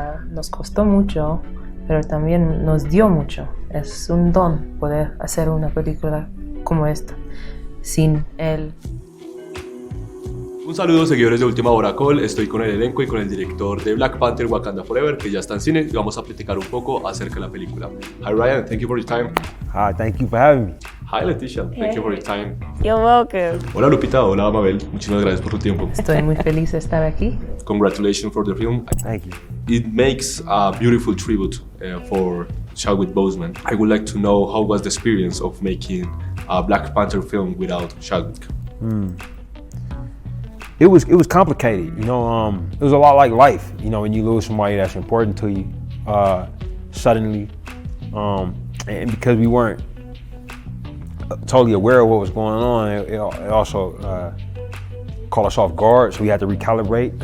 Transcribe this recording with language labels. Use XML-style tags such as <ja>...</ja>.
<es>Nos costó mucho, pero también nos dio mucho. Es un don poder hacer una película como esta, sin él. Un saludo, seguidores de UltimaHoraCol. Estoy con el elenco y con el director de Black Panther Wakanda Forever, que ya está en cine, y vamos a platicar un poco acerca de la película.</es> <en>Hi Ryan, thank you for your time. Hi, thank you for having me. Hi Letitia, thank you for your time. You're welcome.</en> <es>Hola Lupita, hola Mabel, muchísimas gracias por tu tiempo. Estoy muy feliz de estar aquí.</es> <en>Congratulations for the film. Thank you. It makes a beautiful tribute for Chadwick Boseman. I would like to know how was the experience of making a Black Panther film without Chadwick? It was complicated, you know. It was a lot like life, you know, when you lose somebody that's important to you suddenly, and because we weren't totally aware of what was going on, it also caught us off guard, so we had to recalibrate.</en>